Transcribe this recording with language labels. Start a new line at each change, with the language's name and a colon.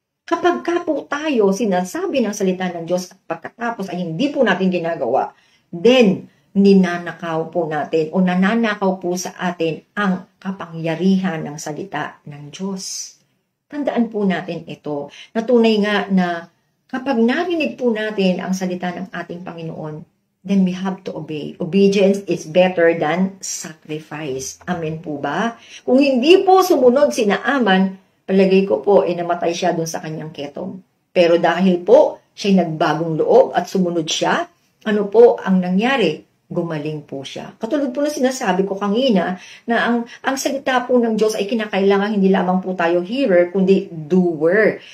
Filipino: Kapag ka po tayo sinasabi ng salita ng Diyos at pagkatapos ay hindi po natin ginagawa, then ninanakaw po natin o nananakaw po sa atin ang kapangyarihan ng salita ng Diyos. Tandaan po natin ito. Natunay nga na kapag narinig po natin ang salita ng ating Panginoon,
English: then we have to obey. Obedience is better than sacrifice.
Filipino: Amen po ba? Kung hindi po sumunod si Naaman, palagay ko po, namatay siya dun sa kanyang ketong. Pero dahil po, siya'y nagbagong loob at sumunod siya, ano po ang nangyari? Gumaling po siya. Katulad po na sinasabi ko kanina, na ang salita po ng Diyos ay kinakailangan hindi lamang po tayo hearer, kundi doer.